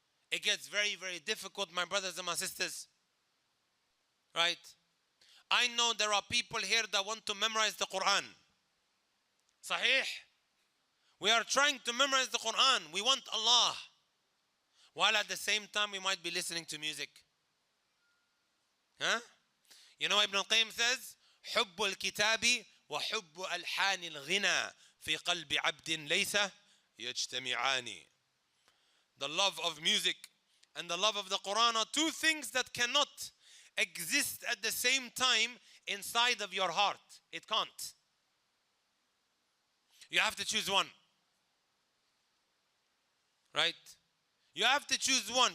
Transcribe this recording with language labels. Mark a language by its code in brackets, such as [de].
[en] It gets very, very difficult, my brothers and my sisters. Right? I know there are people here that want to memorize the Quran. Sahih? We are trying to memorize the Quran. We want Allah. While at the same time we might be listening to music. Huh? [ar] You know Ibn al-Qayyim says, حب الكتاب وحب ألحان الغنى في قلب عبد ليس يجتمعان. [en] The love of music and the love of the Quran are two things that cannot exist at the same time inside of your heart. It can't. You have to choose one. Right? You have to choose one.